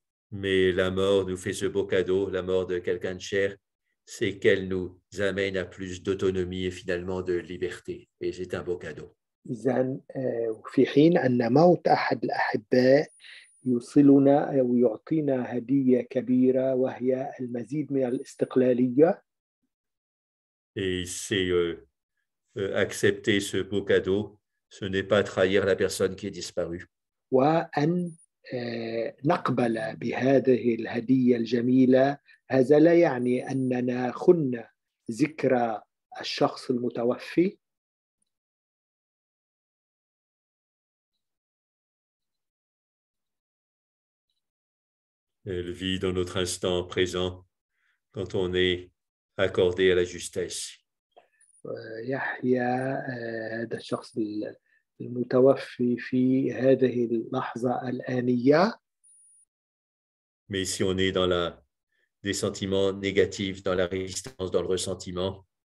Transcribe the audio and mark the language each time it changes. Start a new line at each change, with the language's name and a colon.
French: mais la mort nous fait ce beau cadeau, la mort de quelqu'un de cher, c'est qu'elle nous amène à plus d'autonomie et finalement de liberté. Et c'est un beau cadeau.
Arabic: إذن في حين أن موت أحد الأحباء يوصلنا أو يعطينا هدية كبيرة وهي المزيد من الاستقلالية.
French: Et c'est accepter ce beau cadeau, ce n'est pas trahir la personne qui est disparue.
Arabic: وأن نقبل بهذه الهدية الجميلة، هذا لا يعني أننا خنا ذكرى الشخص المتوفي.
French: Elle vit dans notre instant présent quand on est accordé à la justesse.
Arabic: يحيا هذا الشخص المتوفي في هذه اللحظة الآنية.
French: Mais si on est dans des sentiments négatifs, dans la résistance, dans le ressentiment,